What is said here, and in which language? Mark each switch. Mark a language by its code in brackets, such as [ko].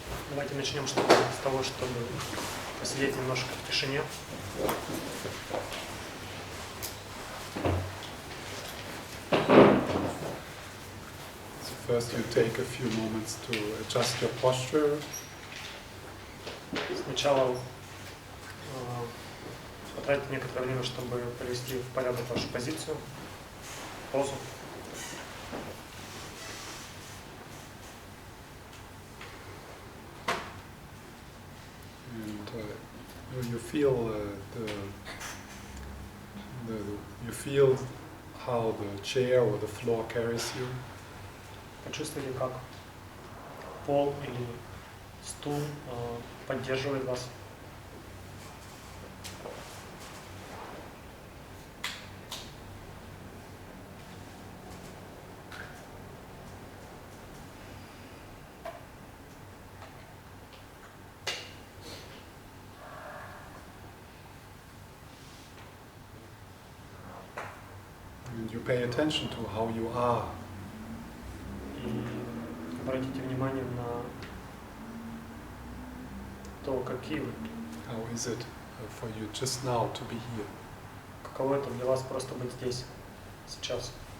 [ru] Давайте начнем с того, чтобы посидеть немножко в тишине. [en] So first you take a few moments to adjust your posture. [ru] Сначала потратить некоторое время, чтобы привести в порядок вашу позицию, позу. [en] And you feel you feel how the chair or the floor carries you. [ru] Почувствуйте, как пол или стул поддерживает вас. [en] And you pay attention to how you are. [ru] И обратите внимание на то, какие вы. [en] How is it for you just now to be here? [ru] Каково это для вас просто быть здесь, сейчас.